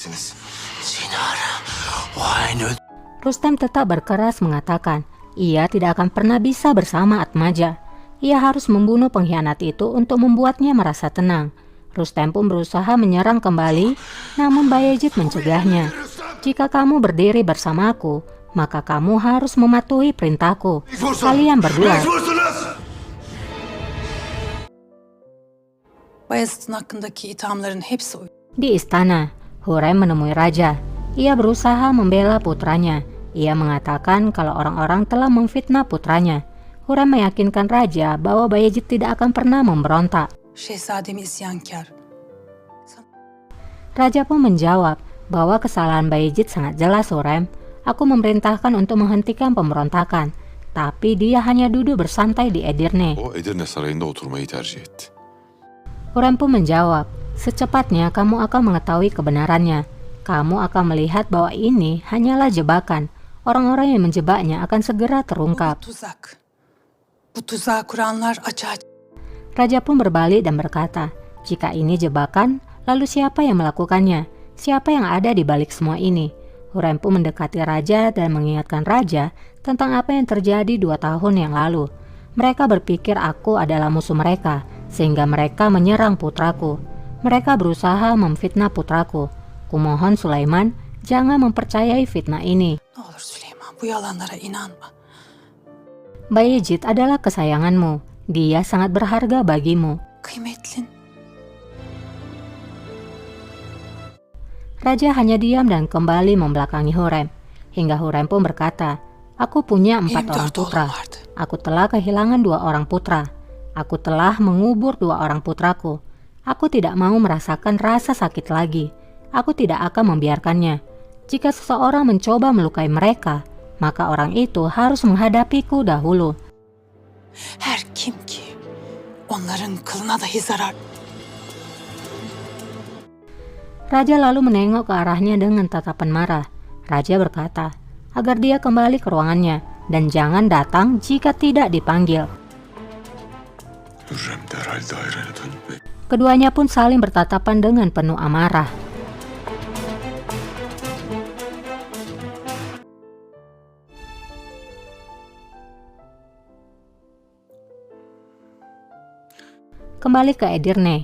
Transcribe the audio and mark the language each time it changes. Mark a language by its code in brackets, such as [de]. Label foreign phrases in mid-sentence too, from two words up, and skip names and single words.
[id] Rustem tetap berkeras mengatakan ia tidak akan pernah bisa bersama Atmaja. Ia harus membunuh pengkhianat itu untuk membuatnya merasa tenang. Rustem pun berusaha menyerang kembali, namun Bayezid mencegahnya. Jika kamu berdiri bersamaku, maka kamu harus mematuhi perintahku. Kalian berdua. [tr] Bayezid'in hakkındaki ithamların hepsi [id] Di istana, Hurrem menemui raja. Ia berusaha membela putranya. Ia mengatakan kalau orang-orang telah memfitnah putranya. Hurrem meyakinkan raja bahwa Bayezid tidak akan pernah memberontak. [tr] Şehzademi isyankar. [id] Raja pun menjawab bahwa kesalahan Bayezid sangat jelas, Hurrem. Aku memerintahkan untuk menghentikan pemberontakan, tapi dia hanya duduk bersantai di Edirne. [tr] O Edirne Sarayı'nda oturmayı tercih etti. [id] Hurrem pun menjawab, secepatnya kamu akan mengetahui kebenarannya. Kamu akan melihat bahwa ini hanyalah jebakan. Orang-orang yang menjebaknya akan segera terungkap. [tr] Tuzak. Bu tuzağı kuranlar açığa. [id] Raja pun berbalik dan berkata, jika ini jebakan, lalu siapa yang melakukannya? Siapa yang ada di balik semua ini? Hurrem pun mendekati raja dan mengingatkan raja tentang apa yang terjadi 2 tahun yang lalu. Mereka berpikir aku adalah musuh mereka, sehingga mereka menyerang putraku. Mereka berusaha memfitnah putraku. Kumohon Sulaiman, jangan mempercayai fitnah ini. [tr] Ne olur Süleyman, bu yalanlara inanma. [id] Bayezid adalah kesayanganmu. Dia sangat berharga bagimu. [tr] Kıymetlin. [id] Raja hanya diam dan kembali membelakangi Hurrem. Hingga Hurrem pun berkata, aku punya 4 orang putra. Aku telah kehilangan 2 orang putra. Aku telah mengubur 2 orang putraku. Aku tidak mau merasakan rasa sakit lagi. Aku tidak akan membiarkannya. Jika seseorang mencoba melukai mereka, maka orang itu harus menghadapiku dahulu. [tr] Her kim ki onların kılına dahi zarar. [id] Raja lalu menengok ke arahnya dengan tatapan marah. Raja berkata, agar dia kembali ke ruangannya dan jangan datang jika tidak dipanggil. [tr] Hürrem derhal dairene döndü. [id] Keduanya pun saling bertatapan dengan penuh amarah. Kembali ke Edirne.